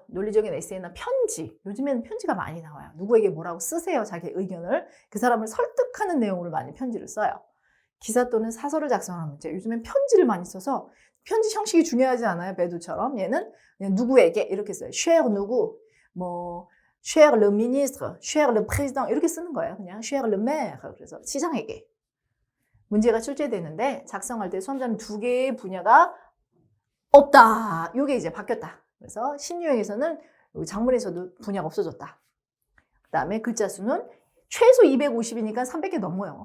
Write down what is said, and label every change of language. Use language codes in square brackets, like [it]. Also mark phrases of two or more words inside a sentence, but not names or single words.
[ko] 논리적인 에세이나 편지. 요즘에는 편지가 많이 나와요. 누구에게 뭐라고 쓰세요. 자기 의견을. 그 사람을 설득하는 내용으로 많이 편지를 써요. 기사 또는 사설을 작성하는 문제. 요즘엔 편지를 많이 써서 편지 형식이 중요하지 않아요. 배두처럼. 얘는 그냥 누구에게 이렇게 써요. cher 누구, 뭐 [fr] cher le ministre, cher le président [ko] 이렇게 쓰는 거예요. [fr] 그냥 cher le maire. [ko] 그래서 시장에게. 문제가 출제되는데 작성할 때 수험자는 두 개의 분야가 없다. 이게 이제 바뀌었다. 그래서 신유형에서는 장문에서도 분야가 없어졌다. 그 다음에 글자 수는 최소 250이니까 300개 넘어요.